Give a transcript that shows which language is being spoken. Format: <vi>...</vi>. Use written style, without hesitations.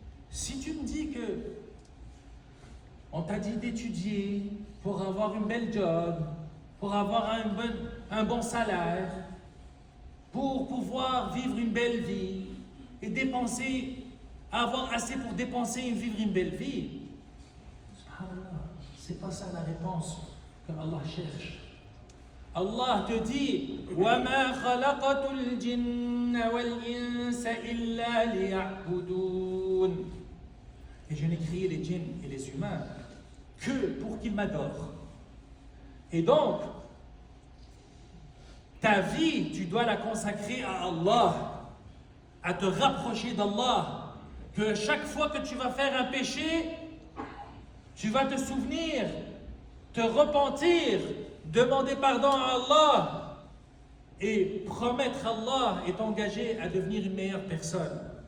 <fr>Si tu me dis que on t'a dit d'étudier pour avoir une belle job, pour avoir un bon salaire, pour pouvoir vivre une belle vie et avoir assez pour dépenser et vivre une belle vie, subhanallah, c'est pas ça la réponse que Allah cherche. Allah te dit</fr> <ar>وَمَا خَلَقَتُ الْجِنَّ وَالْإِنسَ إِلَّا لِيَعْبُدُونَ.</ar> <fr>Et je n'ai créé les djinns et les humains que pour qu'ils m'adorent. Et donc, ta vie, tu dois la consacrer à Allah, à te rapprocher d'Allah. Que chaque fois que tu vas faire un péché, tu vas te souvenir, te repentir, demander pardon à Allah et promettre à Allah et t'engager à devenir une meilleure personne.</fr>